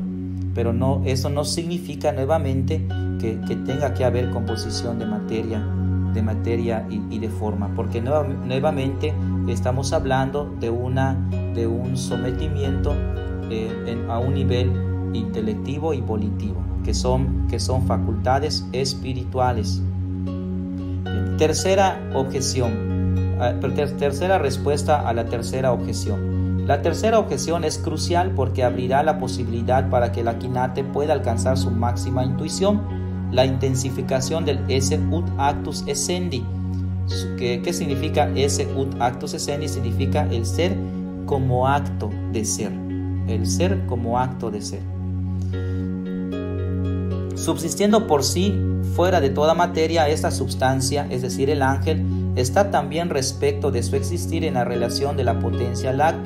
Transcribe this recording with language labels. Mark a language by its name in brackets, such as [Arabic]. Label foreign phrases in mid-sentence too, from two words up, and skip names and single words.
[Spanish] Pero no, eso no significa nuevamente que tenga que haber composición de materia y de forma, porque nuevamente estamos hablando de un sometimiento a un nivel intelectivo y volitivo, que son facultades espirituales. Tercera respuesta a la tercera objeción. La tercera objeción es crucial porque abrirá la posibilidad para que el aquinate pueda alcanzar su máxima intuición, la intensificación del [Latin] esse ut actus essendi. [Spanish] ¿Qué significa [Latin] esse ut actus essendi? [Spanish] Significa el ser como acto de ser. El ser como acto de ser. Subsistiendo por sí, fuera de toda materia, esta substancia, es decir, el ángel, está también respecto de su existir en la relación de la potencia al acto.